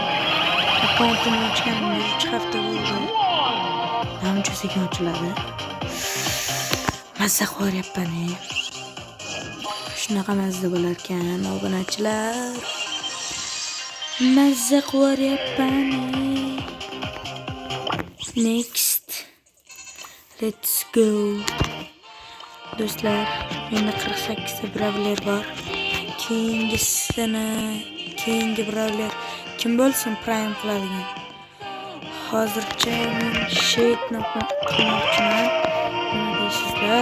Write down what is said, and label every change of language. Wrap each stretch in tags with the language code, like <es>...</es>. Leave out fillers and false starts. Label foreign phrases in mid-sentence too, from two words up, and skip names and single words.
<uz>Akkauntini ochganimga 3 hafta bo'ldi. Namcha sekin ochiladi. Mazza qilyapman. Shunaqa mazza bo'lar ekan, obunachilar. Mazza qilyapman.</uz> <en>Next. Let's go.</en> <uz>Do'stlar, menda 48 ta bravler bor. Keyingi bravler kim bo'lsin prime qiladigan. Hozircha men sheytni qilmoqchiman. Nima deysizlar?</uz>